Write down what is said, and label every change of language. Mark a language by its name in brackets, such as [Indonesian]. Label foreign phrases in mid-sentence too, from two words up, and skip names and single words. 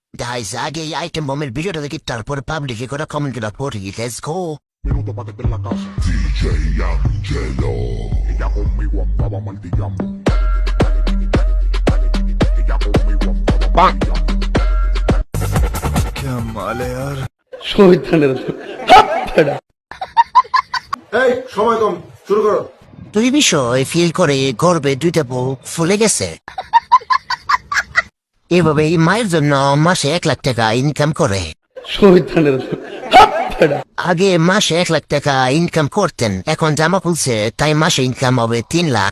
[Bangla] Guys, আগে এই আইটেম বমের ভিডিওটা দেখি তারপরে পাবলিকে করে কমেন্ট করে পড়ি। [English] Let's go. [Spanish] Minuto para que esté en la casa. DJ Angelo. Ella conmigo andaba martillando. Ella conmigo andaba martillando. [Hindi] क्या माल है यार। [Bangla] এই সময় কম, শুরু করো। তুই বিষয় ফিল করে গর্বে দুইটা বুক ফুলে গেছে। এভাবে মায়ের জন্য মাসে 1 লাখ টাকা ইনকাম করে। আগে মাসে 1 লাখ টাকা ইনকাম করতেন, এখন জামা খুলছে তাই মাসে ইনকাম হবে 3 লাখ।